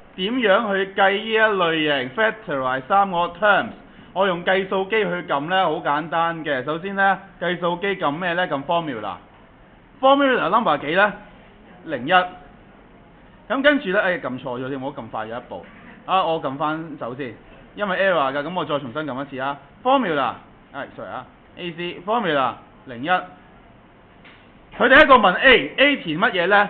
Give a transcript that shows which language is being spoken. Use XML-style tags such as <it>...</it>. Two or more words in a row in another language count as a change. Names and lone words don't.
<yue>點樣去計呢一類型 factorize 3個 terms？我用計數機去撳咧，好簡單嘅。首先咧，計數機撳咩咧？撳 formula。</yue> <en>formula number</en> <yue>幾咧？01。咁跟住咧，撳錯咗添，我撳快咗一步。我撳翻走先，因為 error 㗎，咁我再重新撳一次啊。formula， sorry 啊 ，</yue> <en>AC formula</en> <yue>01。佢第一個問 A 填乜嘢咧？</yue>